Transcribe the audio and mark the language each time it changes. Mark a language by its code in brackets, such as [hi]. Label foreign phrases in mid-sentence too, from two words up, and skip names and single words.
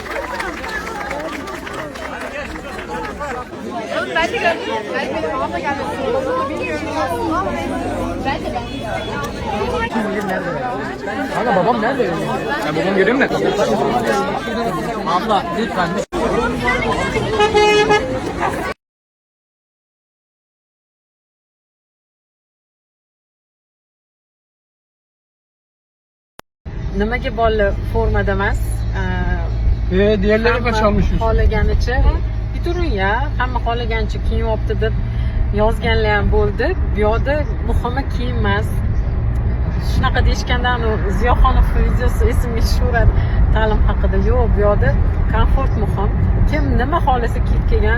[tr] Ben de gördüm. Benim babam da gelmesi. Bilmiyorum. Ben de. Ana babam nerede? Ya babam görüyor musun? Abla lütfen. [uz] Nimaga bolalar formada emas? [tr] Diğerleri kaç almışız? [uz] Xohlaganicha bir turing ya. Hamma xohlaganicha kiyinyapti deb yozganlar ham bo'ldi. Bu yerda muhimi kiyim emas. Shunaqa deyishgandan Ziyoxonov videosi esimga tushiradi ta'lim haqida. Yo'q, bu yerda komfort muhim. Kim nima xohlasa kiyib kelgan.